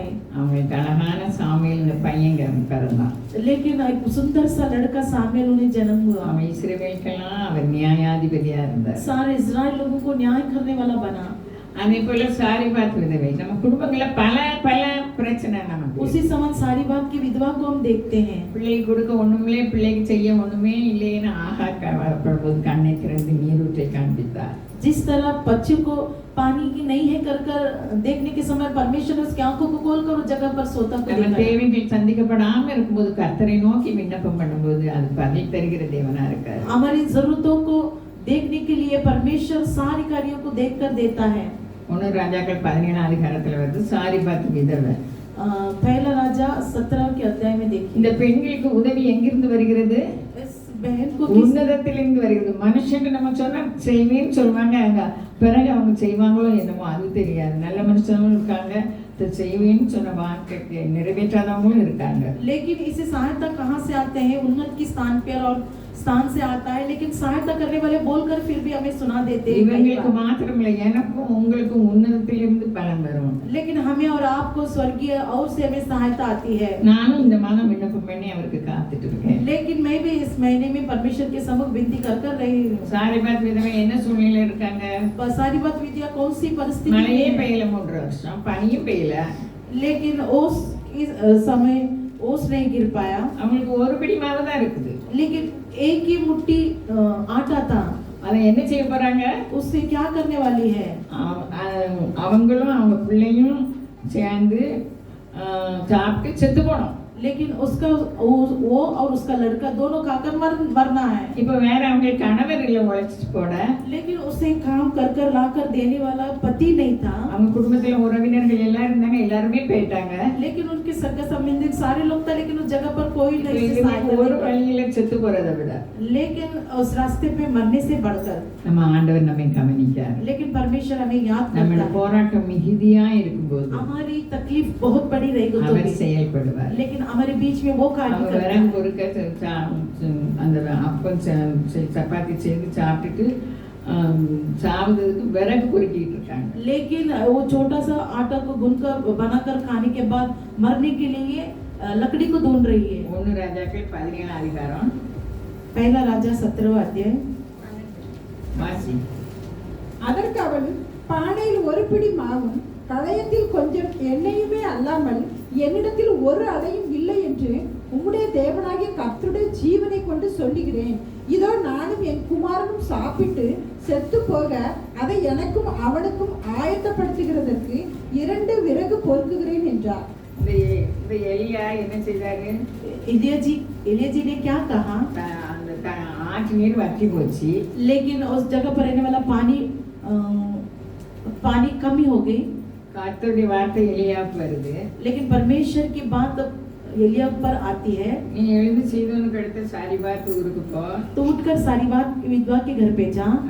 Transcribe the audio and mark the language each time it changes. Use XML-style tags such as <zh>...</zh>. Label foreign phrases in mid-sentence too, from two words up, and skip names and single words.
<ta>அவங்களுக்கு அழகான சாமுவேல்ங்கிற பையங்க பிறந்தான்.</ta> <hi>लेकिन एक सुंदर सा लड़का सामुएल उन्हें जन्म हुआ।</hi> <ta>அவன் இஸ்ரவேலுக்கெல்லாம் அவர் நியாயாதிபதியா இருந்தார்.</ta> <hi>सारे इजराइल लोगों को न्याय करने वाला बना।</hi> <ta>அதே போல சாரிபாத் விதவை. நம்ம குடும்பங்கள்ல பல பல பிரச்சனை நமக்கு.</ta> <hi>उसी समान सारीबात की विधवा को हम देखते हैं।</hi> <ta>பிள்ளைக்கு கொடுக்க ஒண்ணுமே, பிள்ளைக்கு செய்ய ஒண்ணுமே இல்லைன்னு ஆகார் கவலைப்படும்போது கண்ணை திறந்து நீரூற்றை காண்பித்தார்.</ta> <hi>जिस तरह बच्चे को पानी की नहीं है कर कर देखने के समय परमेश्वर उसकी आंखों को खोलकर उस जगह पर सोता को</hi> <ta>நம்ம</ta> <hi>देखा।</hi> <ta>தேவைகள் சந்திக்கப்படாம இருக்கும்போது கர்த்தரை நோக்கி விண்ணப்பம் பண்ணும்போது அது பதில் தருகிற தேவனா இருக்காரு.</ta> <hi>हमारी जरूरतों को देखने के लिए परमेश्वर सारी कार्यों को देखकर देता है।</hi> <ta>ஒன்னு ராஜாக்கள் 17 அதிகாரத்துல வந்து சாரிபாத் விதவை.</ta> <hi>पहला राजा 17 के अध्याय में देखिए।</hi> <ta>இந்த பெண்களுக்கு உதவி எங்கிருந்து வருகிறது?</ta> <hi>इस बहन को किस</hi> <ta>உன்னதத்திலிருந்து வருகிறது. மனுஷங்க நம்ம சொன்னா செய்வேன்னு சொல்லுவாங்க. அங்க பிறகு அவங்க செய்வாங்களோ என்னமோ அது தெரியாது. நல்ல மனுஷங்களும் இருக்காங்க, செய்வேன்னு சொன்ன வார்த்தைக்கு நிறைவேற்றாதவங்களும் இருக்காங்க.</ta> <hi>लेकिन इसे सहायता कहाँ से आते हैं? उन्नत की स्थान पर और स्थान से आता है, लेकिन सहायता करने वाले बोलकर फिर भी हमें सुना देते हैं।</hi> <ta>இவங்களுக்கு மாத்திரமில்லை, எனக்கும் உங்களுக்கும் உன்னதத்திலிருந்து பலன் வரும்.</ta> <hi>लेकिन हमें और आपको स्वर्गीय और से हमें सहायता आती है।</hi> <ta>நானும் இந்த மாதம் விண்ணப்பம் பண்ணி அவருக்கு காத்துட்டு இருக்கேன்.</ta> <hi>लेकिन मैं भी इस महीने में परमेश्वर के सम्मुख विनती कर रही हूँ।</hi> <ta>சாரிபாத் விதவை என்ன சூழ்நிலையில இருக்காங்க?</ta> <hi>सारी बात विद्या कौन सी परिस्थिति</hi> <ta>மழையே</ta> <hi>में है?</hi> <ta>பெய்யல 3 வருஷம், பனியும் பெய்யல.</ta> <hi>लेकिन ओस इस समय ओस नहीं गिर पाया,</hi> <ta>அவங்களுக்கு ஒரு பிடி மாவு தான் இருக்குது.</ta> <hi>लेकिन एक ही मुट्ठी आटा था।</hi> <ta>அதை என்ன செய்ய போறாங்க?</ta> <hi>उससे क्या करने वाली है?</hi> <ta>அவங்களும் அவங்க பிள்ளையும் சேர்ந்து சாப்பிட்டு செத்து போனோம்.</ta> <hi>लेकिन उसका वो और उसका लड़का दोनों खाकर मरना है।</hi> <ta>இப்போ வேற அவங்க கணவர் இல்ல உழைச்சிட்டு போட,</ta> <hi>लेकिन उसे काम कर कर ला कर देने वाला पति नहीं था।</hi> <ta>அவங்க குடும்பத்துல உறவினர்கள் எல்லாரும் இருந்தாங்க, எல்லாருமே போயிட்டாங்க.</ta> <hi>लेकिन उनके सगा संबंधित सारे लोग थे, लेकिन उस जगह पर कोई नहीं से सहायता</hi> <ta>ஒரு</ta> <hi>नहीं।</hi> <ta>வழியில செத்து போறதை விட</ta> <hi>लेकिन उस रास्ते पे मरने से बढ़कर</hi> <ta>நம்ம ஆண்டவர் நம்மை கவனிக்கார்.</ta> <hi>लेकिन परमेश्वर हमें याद</hi> <ta>நம்மளோட</ta> <hi>करता है।</hi> <ta>போராட்டம் மிகுதியா இருக்கும்போது</ta> <hi>हमारी तकलीफ बहुत बड़ी रहेगी तो</hi> <ta>அவர்</ta> <hi>भी,</hi> <ta>செயல்படுவார்.</ta> <hi>लेकिन हमारे बीच में वो कार्य</hi> <ta>அவங்க</ta> <hi>करता</hi> <ta>விறகு</ta> <hi>है।</hi> <ta>பொறுக்க அந்த அப்பம் சப்பாத்தி செய்து சாப்பிட்டுட்டு சாவுறதுக்கு விறகு பொறுக்கிட்டு இருக்காங்க.</ta> <hi>लेकिन वो छोटा सा आटा को गूंथकर बनाकर खाने के बाद मरने के लिए लकड़ी को ढूंढ रही है।</hi> <ta>1 ராஜாக்கள் 17 அதிகாரம்</ta> <hi>पहला राजा 17वां अध्याय</hi> <ta>வாசி. அதற்கு அவன், பானையில் ஒரு பிடி மாவும் களையத்தில் கொஞ்சம் எண்ணெயுமே அல்லாமல் என்னிடத்தில் ஒரு அடையும் இல்லை என்று உம்முடைய தேவனாகிய கர்த்தருடைய ஜீவனை கொண்டு சொல்லுகிறேன். இதோ நானும் என் குமாரனும் சாப்பிட்டு செத்து போக அதை எனக்கும் அவனுக்கும் ஆயத்தப்படுத்துகிறதற்கு 2 விறகு பொறுக்குகிறேன் என்றார். இந்த எலியா என்ன செய்தாரு?</ta> <hi>एलिया जी ने क्या कहा?</hi> <ta>அந்த ஆற்று நீர் வற்றி போச்சு.</ta> <hi>लेकिन उस जगह पर रहने वाला पानी कमी हो गई।</hi> <ta>கர்த்தருடைய வார்த்தை எலியாவுக்கு வருது.</ta> <hi>लेकिन परमेश्वर की बात एलिया पर आती है,</hi> <ta>நீ எழுந்து சீதோனுக்கு அடுத்த சாரிபாத் ஊருக்கு போ,</ta> <hi>तो उठकर सारीबात विधवा के घर पे जा,</hi>